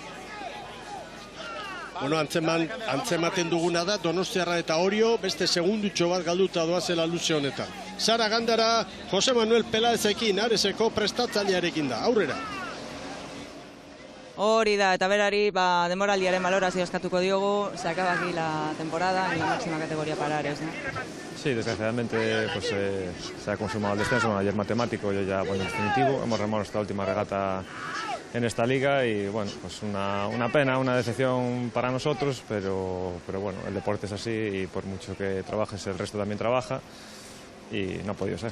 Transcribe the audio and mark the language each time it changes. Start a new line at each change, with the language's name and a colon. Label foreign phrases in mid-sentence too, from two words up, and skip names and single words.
Basque: Bueno, antzematen duguna da, Donostiarra eta Orio, beste segundutxo bat galduta doazela luze honetan. Sara Gandara, Jose Manuel Pelaezekin, Areseko prestatzailearekin da, aurrera. Hori da, eta berari, denboraldiaren valorazio eskatuko diogu,
Spanish: se acaba aquí la temporada en la máxima categoría para Ares, ¿no? Sí, desgraciadamente pues, se ha consumado el descenso, ayer matemático, yo ya en definitivo, hemos remado esta última regata en esta liga y bueno, pues una pena, una decepción para nosotros, pero bueno, el deporte es así y por mucho que trabajes el resto también trabaja y no ha podido ser.